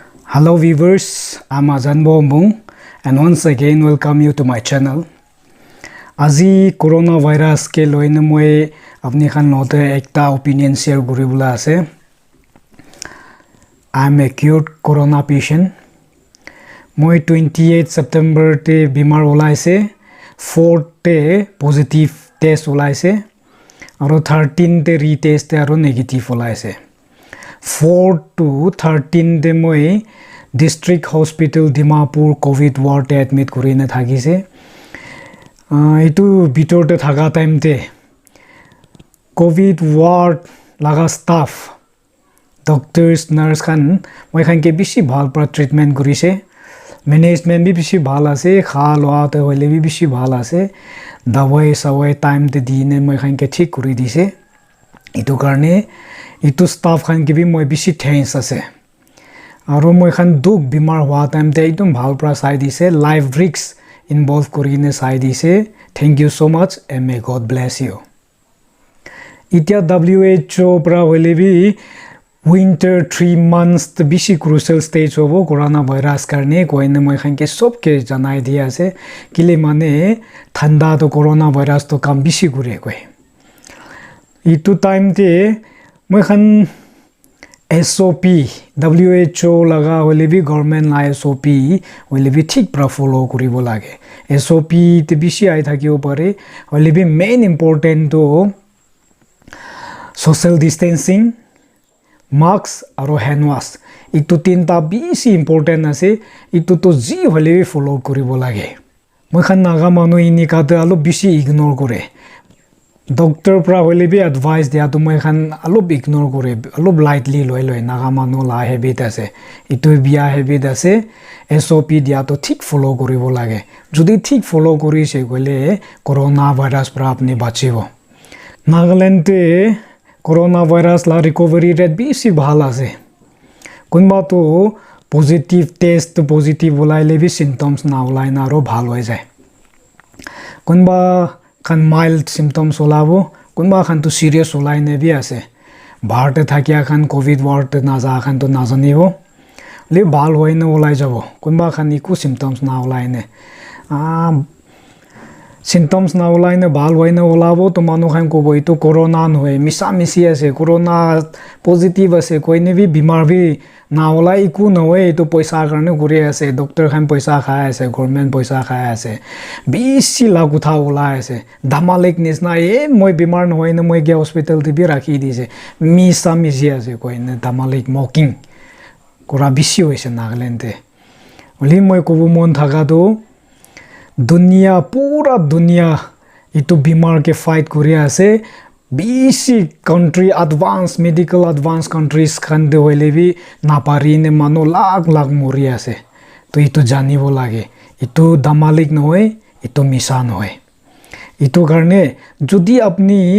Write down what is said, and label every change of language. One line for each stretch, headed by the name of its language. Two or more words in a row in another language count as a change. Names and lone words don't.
English: Hello viewers, I'm Azan Bombung and once again welcome you to my channel.
Naga Pidgin: Aji coronavirus ke loine moi apni khan lote ekta opinion share kuribula ase.
English: I'm a cured corona patient.
Naga Pidgin: Moi 28 September te bimar olaise, 4 te positive test olaise, aro 13 te retest te aro negative olaise. 4 to 13 de moi
English: district hospital
Naga Pidgin: Dimapur
English: covid ward
Naga Pidgin: te admit kurine thagise etu bitor te thaga time te
English: covid ward
Naga Pidgin: laga staff
English: doctors nurse
Naga Pidgin: khan moi khan ke bishi bhal pra treatment kurise management bi bishi bhal ase kha loa te hoile bi bishi bhal ase dawai sawai time te dine moi khan ke thik kuri dise etu karne itu staff khan ke bi moi bishi thanks ase aro moi khan duk bimar hua time te ekdom bhal pra sai dise
English: life risks involve
Naga Pidgin: korine sai dise
English: thank you so much and may god bless you
Naga Pidgin: itia WHO pra hoile bi winter 3 months the bishi
English: crucial stage
Naga Pidgin: hobo
English: corona virus
Naga Pidgin: karne koine moi khan ke sob ke janai dia ase kile mane thanda to
English: corona virus
Naga Pidgin: to kam bishi gure koi itu time te moi khan SOP WHO laga hoile bi government la SOP hoile bi thik pra follow kuribo lage SOP te bishi ai thakibo pare hoile bi
English: main important
Naga Pidgin: to
English: social distancing mask
Naga Pidgin: aro
English: hand wash
Naga Pidgin: itu tinta bishi important ase itu to ji hoile bi follow kuribo lage moi khan naga manu ini ka te alo bishi ignore kore doctor pra hoile bi advice dia to moi khan alob ignore kore alob lightly loi naga manu la habit ase itu bia habit ase SOP dia to thik follow koribo lage jodi thik follow kori se gole
English: corona virus
Naga Pidgin: pra apni bachibo Nagaland te
English: corona virus
Naga Pidgin: la
English: recovery rate
Naga Pidgin: bishi bhal ase kunba to
English: positive test positive
Naga Pidgin: olaile bi symptoms na olai na ro bhal hoi jay kunba khan
English: mild symptoms
Naga Pidgin: olabo kunba khan to serious olai ne bi ase bharte thakia khan
English: covid ward
Naga Pidgin: te na ja khan to na janibo le bhal hoine olai jabo kunba khan iku symptoms na olai ne symptoms na olai ne bhal hoine olabo to manu khan ko boi to corona no hoy misa misi ase
English: corona positive
Naga Pidgin: ase koine bi bimar bi na olai iku no hoy to paisa karne gure ase doctor khan paisa khai ase government paisa khai ase bishi lagu tha olai ase damalek nisna moi bimar no hoine moi ge hospital te bi rakhi dise misa misi ase koine damalek mocking kora bishi hoise Nagaland te oli moi ko mon thaga do दुनिया पूरा दुनिया इतो बीमार के फाइट करिया ase बिसी कंट्री
English: advance medical advance countries
Naga Pidgin: खान दे होइले भी ना पारी ने मानो लाख लाख मरि आसे तो इतो जानिबो लागे इतो दामालिक न होय इतो मिसा न होय इतो करने जदि अपनी